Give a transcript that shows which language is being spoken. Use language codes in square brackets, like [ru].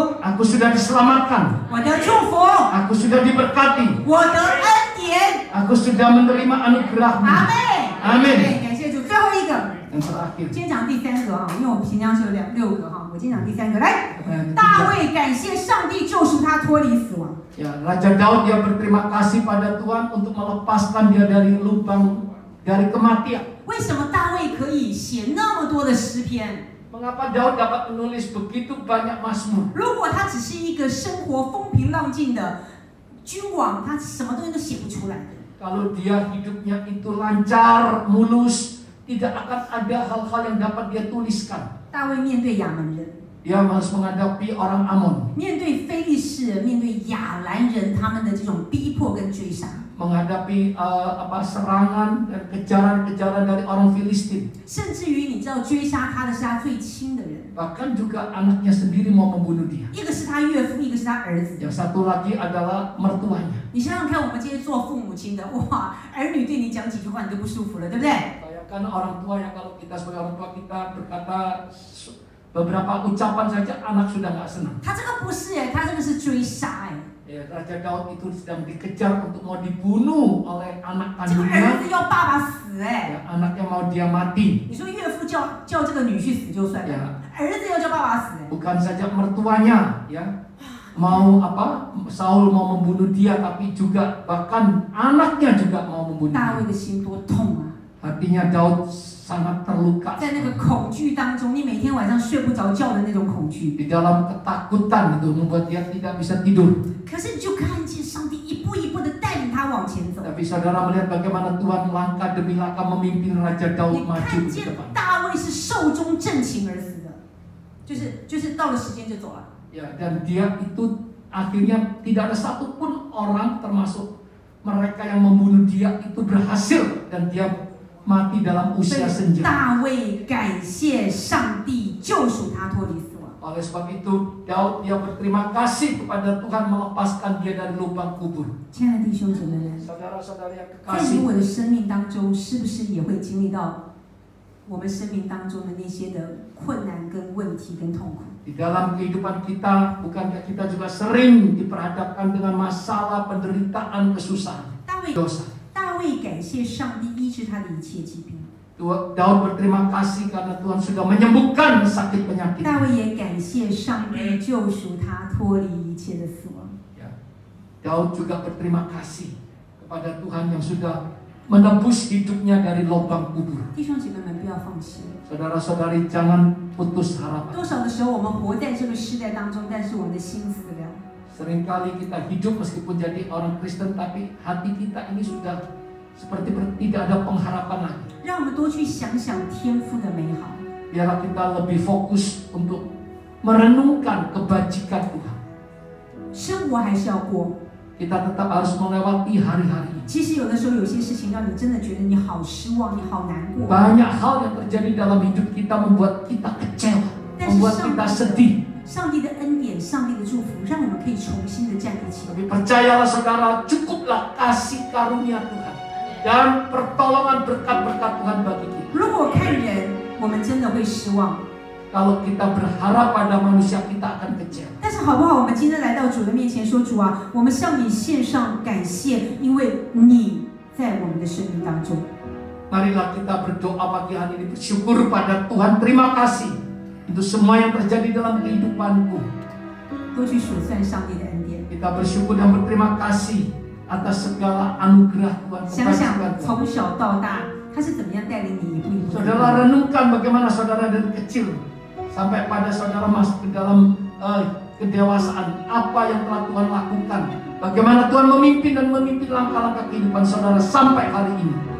[id] Aku sudah diselamatkan. [zh] 我得祝福， [id] Aku sudah diberkati. [zh] 我得恩典。 [id] Aku sudah menerima anugerah-Mu. [zh] 阿妹， [id] Amin. [zh] 对，感谢主。最后一个， [id] Yang terakhir. [zh] 今天讲第三个哈，因为我们平常是有6个哈，我今天讲第三个。来， [id] Yang [zh] 大 [id] ketiga. [zh] 卫感谢上帝救赎他脱离死亡。 [id] Ya, Raja Daud dia berterima kasih pada Tuhan untuk melepaskan dia dari lubang dari kematian. [zh] 为什么大卫可以写那么多的诗篇？ [id] Mengapa Daud dapat menulis begitu banyak mazmur? [zh] 如果他只是一个生活风平浪静的君王，他什么东西都写不出来的。 [id] Kalau dia hidupnya itu lancar, mulus, tidak akan ada hal-hal yang dapat dia tuliskan. [zh] 大卫面对亚门人， [id] Dia harus menghadapi orang Amon, [zh] 面对非利士人，面对亚兰人他们的这种逼迫跟追杀， [id] menghadapi serangan dan kejaran-kejaran dari orang Filistin. [zh] 甚至于你知道追杀他的是他最亲的人， [id] Bahkan juga anaknya sendiri mau membunuh dia. [zh] 一个是他岳父，一个是他儿子。 [id] Yang satu lagi adalah mertuanya. [zh] 你想想看，我们这些做父母亲的，哇，儿女对你讲几句话你都不舒服了，对不对？ [id] Bayangkan orang tua yang kalau kita sebagai orang tua kita berkata beberapa ucapan saja anak sudah nggak senang. [zh] 他这个不是哎，他这个是追杀哎， [id] Ya, Raja Daud itu sedang dikejar untuk mau dibunuh oleh anak [zh] 这个儿子要爸爸死哎。 [id] Ya, anaknya mau dia mati. [zh] 你说岳父叫这个女婿死就算了， [id] Ya, [zh] 儿子要叫爸爸死哎。 [id] bukan saja mertuanya, ya, mau apa? Saul mau membunuh dia, tapi juga bahkan anaknya juga mau membunuh [zh] 大卫 [id] dia. [zh] 的心多痛啊！ [id] Hatinya Daud sangat terluka. [zh] 在那个恐惧当中，你每天晚上睡不着觉的那种恐惧。 [id] Di dalam ketakutan itu membuat dia tidak bisa tidur. [zh] 可是你就看见上帝一步一步的带领他往前走。 [id] Tapi saudara melihat bagaimana Tuhan langkah demi langkah memimpin Raja Daud [zh] 你 [id] maju [zh] 看 [id] ke [zh] 见 [id] depan. [zh] 大卫是寿终正寝而死的，就是到了时间就走了。 [id] Ya, dan dia itu akhirnya tidak ada satupun orang termasuk mereka yang membunuh dia itu berhasil dan dia mati dalam [zh] 所 [id] usia [zh] 以 [id] senja. [zh] 大卫感谢上帝救赎他脱离死亡。 [id] Oleh sebab itu Daud dia berterima kasih kepada Tuhan melepaskan dia dari lubang kubur. [zh] 亲爱的弟兄姐妹们， [id] Saudara-saudara yang [zh] 在你 [id] kekasih, [zh] 我的生命当中，是不是也会经历到我们生命当中的那些的困难、跟问题、跟痛苦？ [id] di dalam kehidupan kita bukankah kita juga sering diperhadapkan dengan masalah, penderitaan, kesusahan, [zh] 大卫 [id] dosa. [zh] 大卫感谢上帝医治他的一切疾病， [id] Daud berterima kasih karena Tuhan sudah menyembuhkan sakit penyakit. [zh] 大卫也感谢上帝救赎他脱离一切的死亡。 [id] Ya. Daud juga berterima kasih kepada Tuhan yang sudah menebus hidupnya dari lubang kubur. [zh] 弟兄姐妹们，不要放弃。 [id] Saudara-saudari jangan putus harapan. [zh] 多少的时候，我们活在这个时代当中，但是我们的心死了。 [id] Seringkali kita hidup meskipun jadi orang Kristen tapi hati kita ini sudah seperti tidak ada pengharapan lagi. [zh] 让我们多去想想天父的美好。 [id] Biarlah kita lebih fokus untuk merenungkan kebajikan Tuhan. [zh] 生活还是要过。 [id] Kita tetap harus melewati hari-hari ini. [zh] 其实有的时候，有些事情让你真的觉得你好失望，你好难过。 [id] Banyak hal yang terjadi dalam hidup kita membuat kita kecewa, membuat kita sedih. [zh] 上帝的恩典，上帝的祝福，让我们可以重新的站立起来。 [id] Tapi percayalah saudara, cukuplah kasih karunia Tuhan dan pertolongan berkat-berkat Tuhan bagi kita. [zh] 如果看人，我们真的会失望。 [id] Kalau kita berharap pada manusia, kita akan kecewa. [zh] 但是好不好？我们今天来到主的面前说：“主啊，我们向你献上感谢，因为你在我们的生命当中。” [id] Marilah kita berdoa pagi hari ini, bersyukur pada Tuhan. Terima kasih untuk semua yang terjadi dalam kehidupanku. [zh] 多去数算上帝的恩典。 [id] Kita bersyukur dan berterima kasih atas segala anugerah Tuhan. [zh] 想想 [id] kebajikan Tuhan. 从小到大，他是怎么样带领你一步一步。 Saudara renungkan bagaimana saudara dari kecil sampai pada saudara masuk ke dalam kedewasaan, apa yang telah Tuhan lakukan, bagaimana Tuhan memimpin dan memimpin langkah-langkah kehidupan saudara sampai hari ini.